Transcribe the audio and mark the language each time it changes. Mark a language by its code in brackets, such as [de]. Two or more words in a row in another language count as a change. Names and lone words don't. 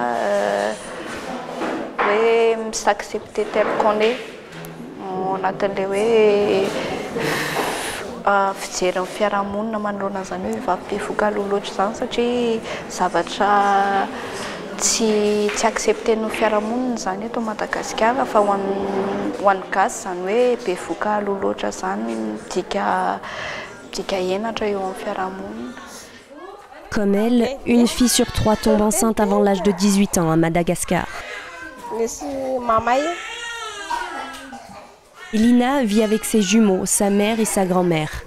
[mg] hoe [fr] s'accepter tel qu'on est [mg] anatin'le hoe fijery fiarahamonina manoloana zany hoe vavibevoka loatra zany satria zavatra tsy accepten'ny fiarahamonina zany eto Madagasikara fa ho an'ny gasy zany hoe bevoka loatra zany dika henatra eo amin'ny fiarahamonina. [fr] Comme elle, une fille sur 3 tombe enceinte avant l'âge de 18 ans à Madagascar. Elina vit avec ses jumeaux, sa mère et sa grand-mère.